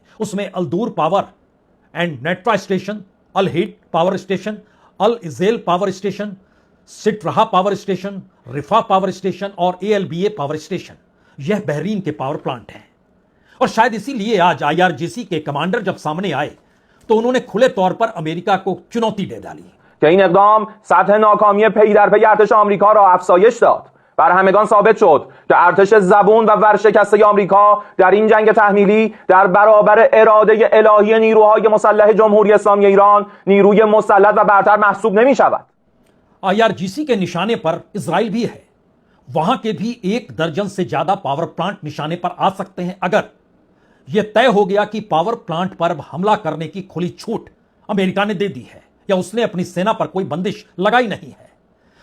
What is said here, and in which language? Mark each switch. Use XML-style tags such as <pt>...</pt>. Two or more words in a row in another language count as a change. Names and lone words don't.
<hi>उसमें अलदूर पावर एंड नेट्रा स्टेशन, अल हिट पावर स्टेशन, अल इजेल पावर स्टेशन, सिटरहा पावर स्टेशन, रिफा पावर स्टेशन और एएलबीए पावर स्टेशन, यह बहरीन के पावर प्लांट हैं। और शायद इसीलिए आज आईआरजीसी के कमांडर जब सामने आए तो उन्होंने खुले तौर पर अमेरिका को चुनौती दे डाली</hi> <fa>که این اقدام سطح ناکامی پی در پی ارتش آمریکا را افزایش داد. بر همگان ثابت شد که ارتش زبون و ورشکسته آمریکا در این جنگ تحمیلی در برابر اراده الهی نیروهای مسلح جمهوری اسلامی ایران نیروی مسلح و برتر محسوب نمی شود.</fa> <hi>आईआरजीसी के निशाने पर इजराइल भी है। वहां के भी 1 दर्जन से ज्यादा</hi> <en>power plant</en> <hi>निशाने पर आ सकते हैं अगर यह तय हो गया कि</hi> <en>power plant</en> <hi>पर हमला करने की खुली छूट अमेरिका ने दे दी है या उसने अपनी सेना पर कोई बंदिश लगाई नहीं है।</hi>